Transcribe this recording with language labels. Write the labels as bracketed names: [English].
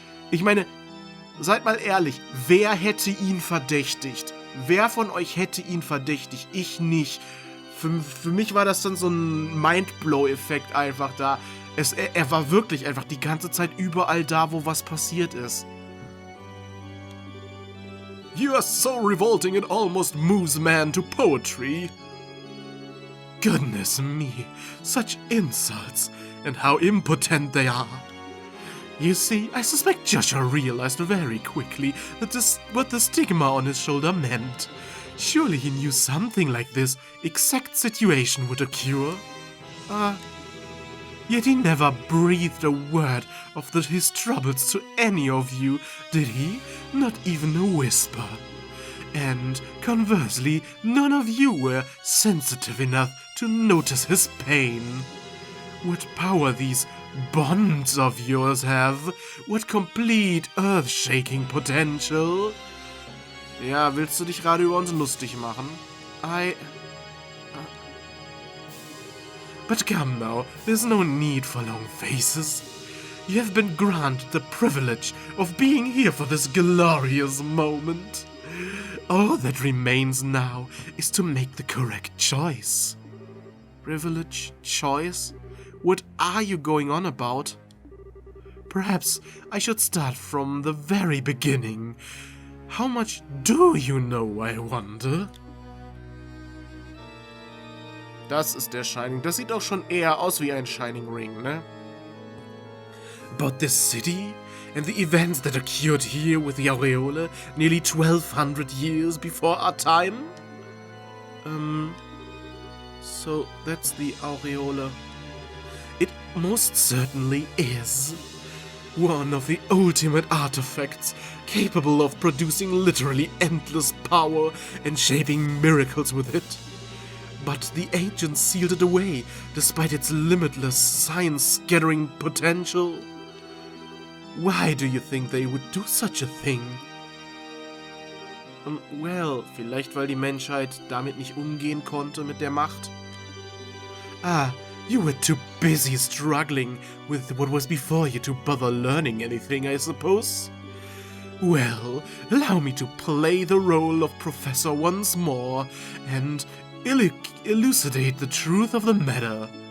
[German] Ich meine, seid mal ehrlich, wer hätte ihn verdächtigt? Wer von euch hätte ihn verdächtigt? Ich nicht. Für mich war das dann so ein Mindblow-Effekt einfach da. Er war wirklich einfach die ganze Zeit überall da, wo was passiert ist. [English] You are so revolting it almost moves man to poetry. Goodness me, such insults, and how impotent they are. You see, I suspect Joshua realized very quickly that what the stigma on his shoulder meant. Surely he knew something like this exact situation would occur. Yet he never breathed a word of his troubles to any of you, did he? Not even a whisper. And conversely, none of you were sensitive enough to notice his pain. What power these bonds of yours have, what complete earth-shaking potential. [German] Ja, willst du dich gerade über uns lustig machen? [English] But come now, there's no need for long faces. You have been granted the privilege of being here for this glorious moment. All that remains now is to make the correct choice. Privilege? Choice? What are you going on about? Perhaps I should start from the very beginning. How much do you know, I wonder? [German] Das ist der Shining. Das sieht auch schon eher aus wie ein Shining Ring, ne? [English] About this city and the events that occurred here with the Aureole nearly 1200 years before our time? So that's the Aureole. It most certainly is. one of the ultimate artifacts, capable of producing literally endless power and shaping miracles with it. But the ancients sealed it away, despite its limitless science-scattering potential. Why do you think they would do such a thing? [German] Well, vielleicht weil die Menschheit damit nicht umgehen konnte mit der Macht. [English] You were too busy struggling with what was before you to bother learning anything, I suppose? Well, allow me to play the role of professor once more and elucidate the truth of the matter.